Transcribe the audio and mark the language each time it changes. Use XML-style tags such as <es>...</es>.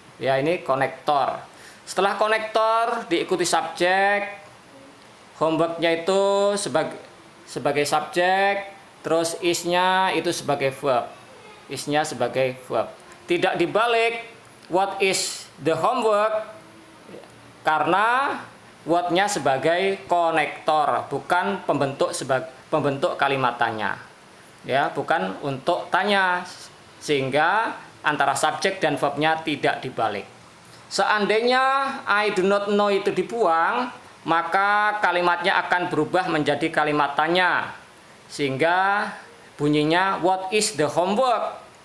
<id>Ya, ini konektor. Setelah konektor diikuti subjek, homework-nya itu sebagai subjek, terus is-nya itu sebagai verb. Is-nya sebagai verb. Tidak dibalik,</id> <en>what is the homework?</en> <id>Karena what-nya sebagai konektor, bukan pembentuk kalimat tanya. Ya, bukan untuk tanya, sehingga antara subjek dan verbnya tidak dibalik. Seandainya</id> <en>I do not know</en> <id>itu dibuang, maka kalimatnya akan berubah menjadi kalimat tanya. Sehingga bunyinya</id> <en>what is the homework?</en>